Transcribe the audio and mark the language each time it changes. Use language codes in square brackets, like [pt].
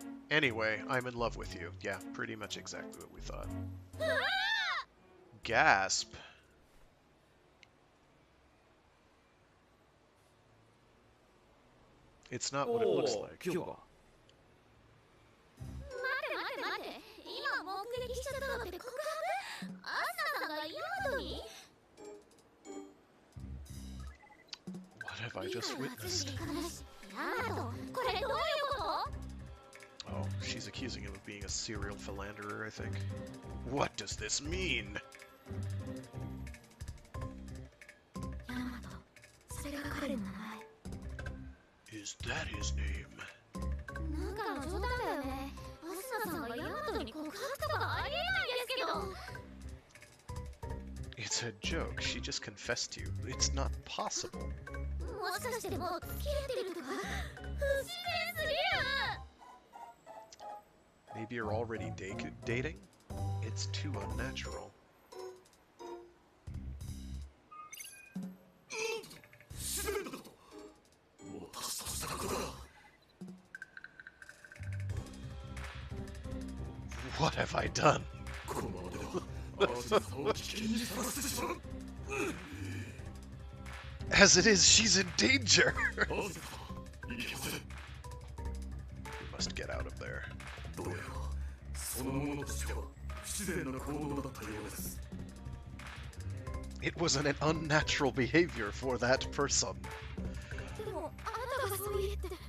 [en] Anyway, I'm in love with you. Yeah, pretty much exactly what we thought. Gasp. It's not what it looks like. [ja] キヨが。待て待て待て、今目撃しちゃったのって告白？アスナさんがヤマトに？ [en] What have I just witnessed? [ja] ヤマト、これどういうこと？ [en] Oh, she's accusing him of being a serial philanderer, I think. What does this mean? [ja] ヤマト、それが彼の名前。 [en] Is that his name? [ja] なんかの冗談だよね。アスナさんがヤマトに告白とかありえないんですけど。 [en] It's a joke. She just confessed to you. It's not possible. [ja] もしかしてもう付き合ってるとか？不自然すぎる。 [en] Maybe you're already dating? It's too unnatural. What have I done? As it is, she's in danger! We must get out of there. It was an unnatural behavior for that person. [ja] でもあなたがそう言って。